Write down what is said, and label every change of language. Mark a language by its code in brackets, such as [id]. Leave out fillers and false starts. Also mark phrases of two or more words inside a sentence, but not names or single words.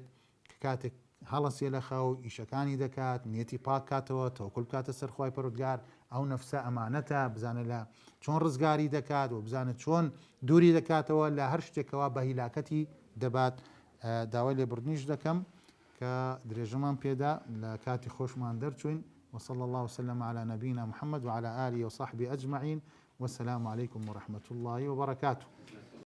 [ckb] کە کاتێک هەڵەسێ لە خەو ئیشەکانی دەکات نیەتی پاک کاتەوە تەوەکوڵ بکاتە سەر خوای پەروەردگار ئەو نەفسە ئەمانەتە بزانە لە چۆن ڕزگاری دەکات و بزانە چۆن دووری دەکاتەوە لە هەر شتێکەوە بە هیلاکەتی دەبات داوای لێبوردنیش دەکەم کە درێژەمان پێدا لە کاتی خۆشمان دەرچوین [ar] وصلى الله وسلم على نبينا محمد وعلى آله وصحبه أجمعين والسلام عليكم ورحمة الله وبركاته.